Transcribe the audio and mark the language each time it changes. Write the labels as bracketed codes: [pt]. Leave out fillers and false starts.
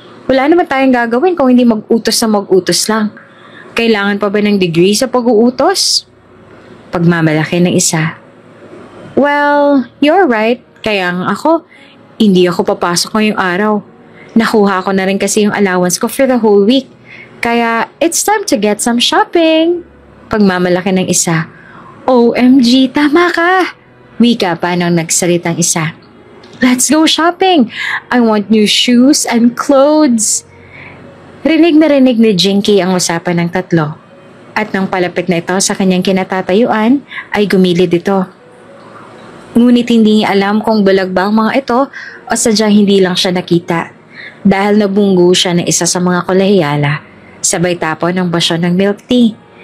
[tl] Wala naman tayong gagawin kung hindi mag-utos na mag-utos lang. Kailangan pa ba ng degree sa pag-uutos? Pagmamalaki ng isa. [en] Well, you're right. [tl] Kaya nga ako, hindi ako papasok ngayong araw. Nakuha ko na rin kasi yung allowance ko [en] for the whole week. Kaya it's time to get some shopping. [tl] Pagmamalaki ng isa. OMG, tama ka. Wika pa nang nagsalitang isa. [en] Let's go shopping. I want new shoes and clothes. [tl] Rinig na rinig ni Jinky ang usapan ng tatlo. At nang palapit na ito sa kanyang kinatatayuan, ay gumilid ito. Ngunit hindi niya alam kung bulag ba ang mga ito o sadyang hindi lang siya nakita. Dahil nabunggo siya ng isa sa mga kolehiyala, sabay tapon ng basyo ng milk tea.